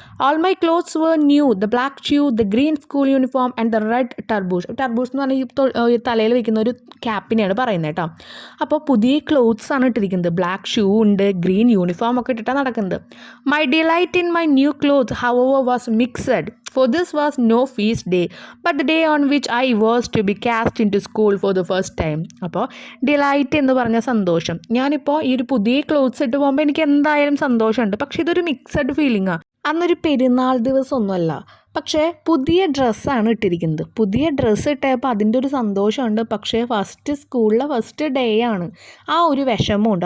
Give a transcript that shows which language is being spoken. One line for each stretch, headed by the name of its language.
English: All my clothes were new, the black shoe, the green school uniform and the red tarboosh.
Malayalam: ടർബൂഷ് എന്ന് പറഞ്ഞാൽ ഈ തലയിൽ വയ്ക്കുന്ന ഒരു ക്യാപ്പിനെയാണ് പറയുന്നത് കേട്ടോ. അപ്പോൾ പുതിയ ക്ലോത്ത്സ് ആണ് ഇട്ടിരിക്കുന്നത്. ബ്ലാക്ക് ഷൂ ഉണ്ട്, ഗ്രീൻ യൂണിഫോം ഒക്കെ ഇട്ടിട്ടാണ് നടക്കുന്നത്.
English: My delight in my new clothes however was mixed. For this was no feast day, but the day on which I was to be cast into school for the first time.
Malayalam: അപ്പോൾ delight എന്ന് പറഞ്ഞ സന്തോഷം. ഞാനിപ്പോൾ ഈ ഒരു പുതിയ clothes ഇട്ട് പോകുമ്പോൾ എനിക്ക് എന്തായാലും സന്തോഷമുണ്ട്. പക്ഷേ ഇതൊരു മിക്സഡ് ഫീലിംഗാണ്. അന്നൊരു പെരുന്നാൾ ദിവസമൊന്നുമല്ല, പക്ഷേ പുതിയ ഡ്രസ്സാണ് ഇട്ടിരിക്കുന്നത്. പുതിയ ഡ്രസ്സ് ഇട്ടപ്പോൾ അതിൻ്റെ ഒരു സന്തോഷമുണ്ട്. പക്ഷേ സ്കൂളിലെ ഫസ്റ്റ് ഡേ ആണ്. ആ ഒരു വിഷമമുണ്ട്.